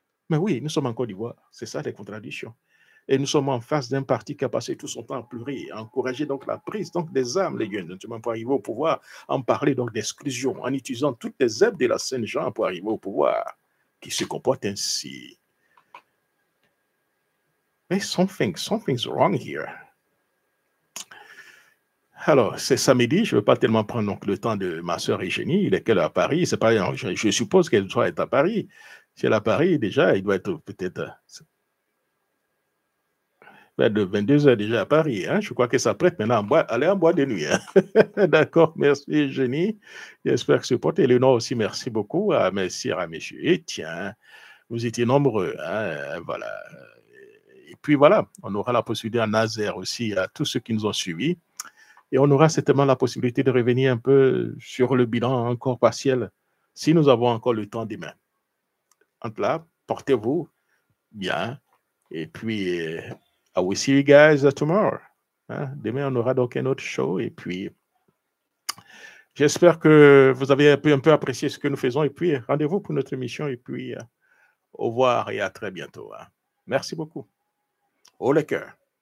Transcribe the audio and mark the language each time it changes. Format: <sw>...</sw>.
<fr>Mais oui, nous sommes en Côte d'Ivoire. C'est ça les contradictions. Et nous sommes en face d'un parti qui a passé tout son temps à pleurer, à encourager donc la prise donc des armes, les jeunes, pour arriver au pouvoir, en parler donc d'exclusion, en utilisant toutes les aides de la Saint-Jean pour arriver au pouvoir, qui se comportent ainsi. Mais</fr> <en>something's wrong here.</en> <fr>Alors, c'est samedi, je ne veux pas tellement prendre donc, le temps de ma soeur Eugénie, il est qu'elle est à Paris, c'est pas, je suppose qu'elle doit être à Paris. Si elle est à Paris, déjà, il doit être peut-être de 22h déjà à Paris. Hein? Je crois qu'elle s'apprête maintenant à aller en boîte de nuit. Hein? D'accord, merci Eugénie. J'espère que ce porte. Éléonore aussi, merci beaucoup. Merci à monsieur Etienne. Vous étiez nombreux. Hein? Voilà. Et puis voilà, on aura la possibilité à Nazaire aussi, à tous ceux qui nous ont suivis. Et on aura certainement la possibilité de revenir un peu sur le bilan encore partiel, si nous avons encore le temps demain. Entre là, portez-vous bien. Et puis,</fr> <en>I will see you guys tomorrow. Hein?</en> <fr>Demain, on aura donc un autre show. Et puis, j'espère que vous avez un peu apprécié ce que nous faisons. Et puis, rendez-vous pour notre émission. Et puis, au revoir et à très bientôt. Hein? Merci beaucoup. Au le cœur.</fr>